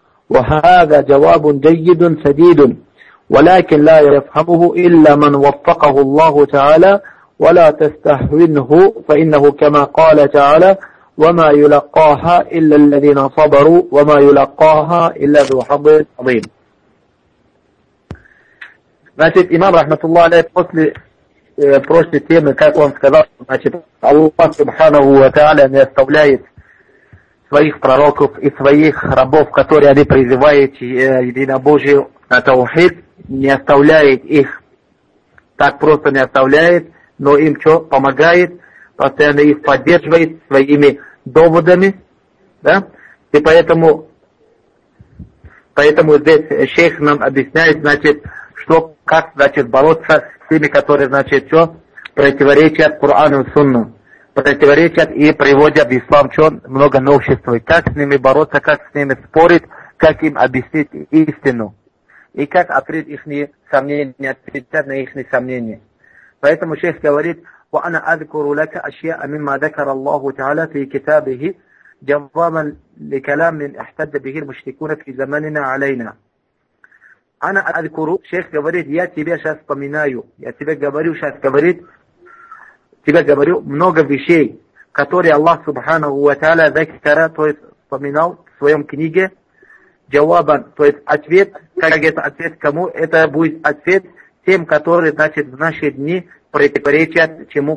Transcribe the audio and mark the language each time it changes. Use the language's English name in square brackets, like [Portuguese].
[Arabic] وهذا جواب جيد سديد، ولكن لا يفهمه إلا من وفقه الله تعالى، ولا تستهونه، فإنه كما قال تعالى وما يلقاها إلا الذين صبروا وما يلقاها إلا ذو حظ عظيم. [Russian] значит имам рахматуллах алейхи после прошлой темы как он сказал значит Аллах субханаху ва тааля не оставляет своих пророков и своих рабов, которые они призывают единобожие на таухид, не оставляет их так просто, не оставляет, но им что помогает, постоянно их поддерживает своими доводами, да? И поэтому здесь шейх нам объясняет, значит, что как, значит, бороться с теми, которые, значит, что противоречат Корану и Сунну, противоречат и приводят в ислам что много новшеств. Как с ними бороться, как с ними спорить, как им объяснить истину и как открыть их сомнения, ответить на их сомнения. Поэтому шейх говорит: [Arabic] وَأَنَا أَذْكُرُ لَكَ أَشْيَاءَ مِمَّا ذَكَرَ اللَّهُ تَعَالَى فِي كِتَابِهِ جَوَابًا لِكَلَامٍ احْتَجَّ بِهِ الْمُشْرِكُونَ فِي زَمَانِنَا عَلَيْنَا. أنا أذكر، شيخ [Russian] говорит, я тебе сейчас вспоминаю, я тебе говорю сейчас, говорит, тебе говорю много вещей, которые Аллах Субханаху ва Тааля ذكر, то есть вспоминал в своем книге جوابًا, то есть ответ. Как это ответ кому? Это будет ответ тем, которые, значит, в наши дни противоречат чему?